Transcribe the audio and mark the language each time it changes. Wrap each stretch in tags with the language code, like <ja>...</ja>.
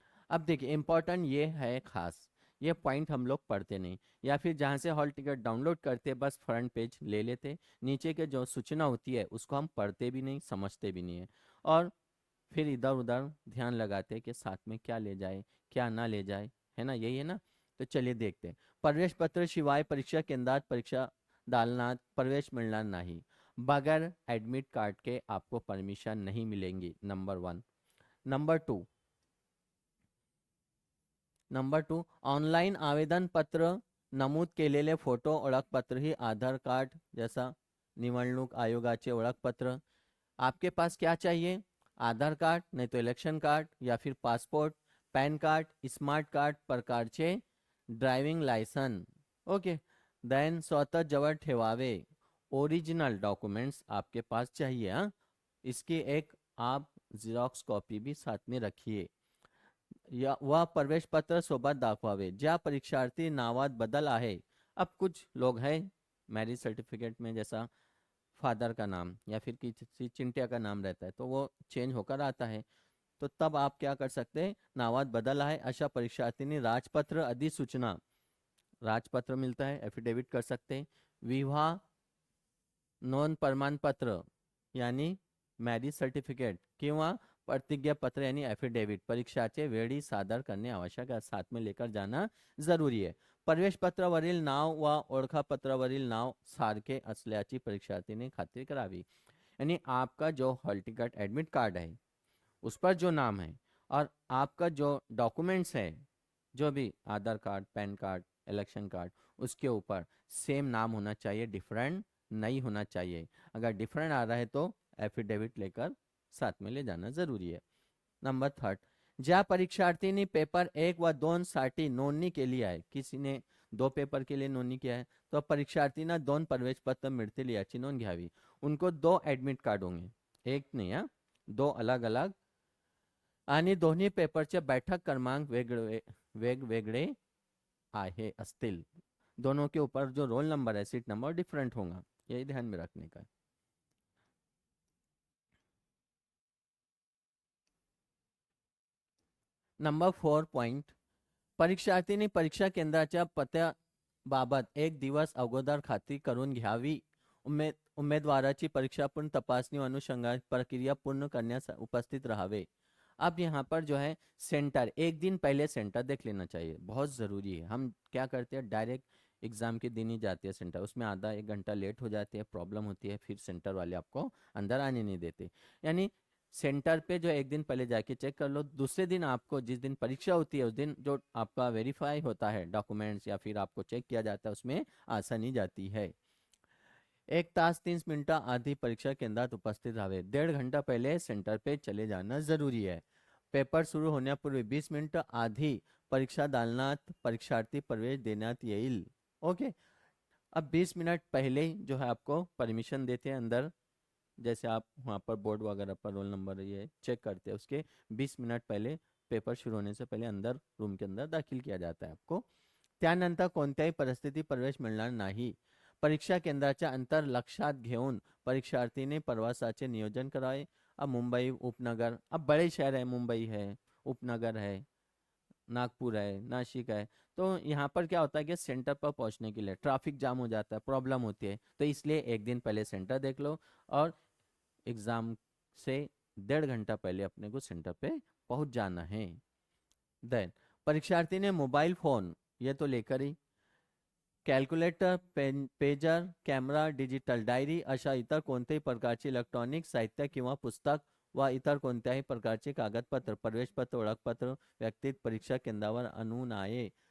<hi>अब देखिए इम्पोर्टेंट ये है खास, ये पॉइंट हम लोग पढ़ते नहीं, या फिर जहाँ से हॉल टिकट डाउनलोड करते बस फ्रंट पेज ले लेते, नीचे के जो सूचना होती है उसको हम पढ़ते भी नहीं, समझते भी नहीं है, और फिर इधर उधर ध्यान लगाते कि साथ में क्या ले जाए क्या ना ले जाए, है ना, यही है ना। तो चलिए देखते हैं।</hi> <mr>प्रवेश पत्र शिवाय परीक्षा केंद्रात परीक्षा दालनात प्रवेश मिळणार नाही,</mr> <hi>बगैर एडमिट कार्ड के आपको परमिशन नहीं मिलेंगी,</hi> <mr>नंबर 1। नंबर टू ऑनलाइन आवेदन पत्र, नमूद केलेले फोटो ओळखपत्र ही आधार कार्ड जैसा निवडणूक आयोगाचे ओळखपत्र।</mr> <hi>आपके पास क्या चाहिए? आधार कार्ड, नहीं तो इलेक्शन कार्ड या फिर passport, pan card, smart card प्रकारचे, ड्राइविंग लायसन। ओके। देन</hi> <mr>स्वतः जवळ ठेवावे,</mr> <hi>ओरिजिनल डॉक्यूमेंट्स आपके पास चाहिए, हाँ। इसकी एक आप जेरॉक्स कॉपी भी साथ में रखिए, या वह</hi> <mr>प्रवेश पत्र सोबत दाखवावे, ज्या परीक्षार्थी नावात बदल आहे।</mr> <hi>अब कुछ लोग हैं मैरिज सर्टिफिकेट में जैसा फादर का नाम या फिर किसी चिंटिया का नाम रहता है तो वो चेंज होकर आता है, तो तब आप क्या कर सकते हैं,</hi> <mr>नावात बदल आहे अशा परीक्षार्थींनी राजपत्र अधिसूचना,</mr> <hi>राजपत्र मिलता है, एफिडेविट कर सकते हैं।</hi> <mr>विवाह नोंद प्रमाणपत्र यानी मॅरिज सर्टिफिकेट किंवा प्रतिज्ञापत्र यानी एफिडेविट परीक्षाचे वेळी सादर करणे आवश्यक आहे,</mr> <hi>साथ में लेकर जाना जरूरी है।</hi> <mr>प्रवेश पत्रावरील नाव व ओळखपत्रावरील नाव सारखे असल्याची परीक्षार्थीने खात्री करावी।</mr> <hi>यानी आपका जो हॉल टिकट एडमिट कार्ड है उस पर जो नाम है, और आपका जो डॉक्यूमेंट्स है, जो भी आधार card, pan card, election card, उसके ऊपर सेम नाम होना चाहिए, डिफरेंट नहीं होना चाहिए। अगर डिफरेंट आ रहा है तो एफिडेविट लेकर साथ में ले जाना जरूरी है।</hi> <mr>नंबर थर्ड, ज्या परीक्षार्थी पेपर 1 व 2 साठी नोंदणी केली आहे,</mr> <hi>किसी ने 2 पेपर के लिए नोंदणी किया है</hi> <mr>तो परीक्षार्थींना 2 प्रवेश पत्र मिळतील याची नोंद घ्यावी।</mr> <hi>उनको 2 एडमिट कार्ड होंगे, एक नहीं, हाँ, 2 अलग अलग,</hi> <mr>आणि दोन्ही पेपरचे बैठक क्रमांक वेगवेगळे आहे असतील।</mr> <hi>दोनों के ऊपर जो रोल नंबर है, सीट नंबर डिफरेंट होगा, यही ध्यान में रखने का है।</hi> <mr>नंबर 4 पॉइंट, परीक्षार्थींनी परीक्षा केंद्राच्या पत्त्याबाबत 1 दिवस अगोदर खात्री करून घ्यावी। उमेदवाराची परीक्षा पूर्ण तपासणी व अनुषंगाने प्रक्रिया पूर्ण करण्यास उपस्थित रहावे।</mr> <hi>अब यहाँ पर जो है सेंटर, एक दिन पहले सेंटर देख लेना चाहिए, बहुत ज़रूरी है। हम क्या करते हैं, डायरेक्ट एग्जाम के दिन ही जाते हैं सेंटर, उसमें आधा 1 घंटा लेट हो जाते हैं, प्रॉब्लम होती है, फिर सेंटर वाले आपको अंदर आने नहीं देते। यानी सेंटर पे जो एक दिन पहले जाके चेक कर लो, दूसरे दिन आपको जिस दिन परीक्षा होती है उस दिन जो आपका वेरीफाई होता है डॉक्यूमेंट्स या फिर आपको चेक किया जाता है उसमें आसानी जाती है।</hi> <mr>1 तास 30 मिनटं आधी परीक्षा केंद्रात उपस्थित रहावे,</mr> <hi>1.5 घंटा पहले सेंटर पे चले जाना जरूरी है।</hi> <mr>पेपर सुरू होण्यापूर्वी 20 मिनिटं आधी परीक्षा दालनात परीक्षार्थी प्रवेश देण्यात येईल।</mr> <hi>ओके, अब 20 मिनट पहले जो है आपको परमिशन देते हैं अंदर, जैसे आप वहाँ पर बोर्ड वगैरह पर रोल नंबर ये चेक करते हैं, उसके 20 मिनट पहले पेपर शुरू होने से पहले अंदर रूम के अंदर दाखिल किया जाता है आपको।</hi> <mr>त्यानंतर कोणत्याही परिस्थितीत प्रवेश मिळणार नाही। परीक्षा केंद्राच्या अंतर लक्षात घेऊन परीक्षार्थीने प्रवासाचे नियोजन करावे।</mr> <hi>अब मुंबई उपनगर, अब बड़े शहर है, मुंबई है, उपनगर है, नागपुर है, नासिक है, तो यहाँ पर क्या होता है कि सेंटर पर पहुँचने के लिए ट्रैफिक जाम हो जाता है, प्रॉब्लम होती है, तो इसलिए एक दिन पहले सेंटर देख लो और एग्ज़ाम से 1.5 घंटा पहले अपने को सेंटर पे पहुँच जाना है।</hi> <mr>देन परीक्षार्थी ने मोबाइल फ़ोन ये तो लेकर ही, calculator, pager, camera, digital diary अशा इतर कोणत्याही प्रकारचे इलेक्ट्रॉनिक साहित्य किंवा पुस्तक व इतर कोणत्याही प्रकारचे कागदपत्र, प्रवेशपत्र, ओळखपत्र व्यक्तीत परीक्षा केंद्रावर आणू नये।</mr>